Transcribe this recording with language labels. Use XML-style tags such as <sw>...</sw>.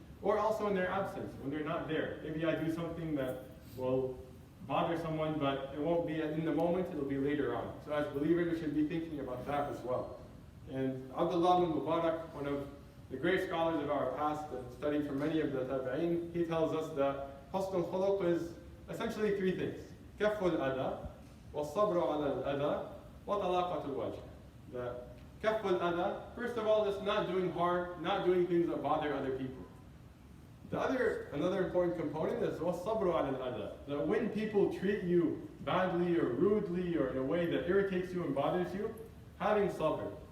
<en>Or also in their absence, when they're not there. Maybe I do something that will bother someone, but it won't be in the moment, it'll be later on. So as believers, we should be thinking about that as well. And Abdullah bin Mubarak, one of the great scholars of our past and studied from many of the tabi'een, he tells us that husnul khuluq is essentially three things.</en> <ar>Kaful adha, والصبر على الأذى وطلاقة الوجه.</ar> <en>The kaful adha, first of all, is not doing harm, not doing things that bother other people. Another important component is</en> <ar>والصبر على الأذى.</ar> <en>That when people treat you badly or rudely or in a way that irritates you and bothers you, having sabr.</en>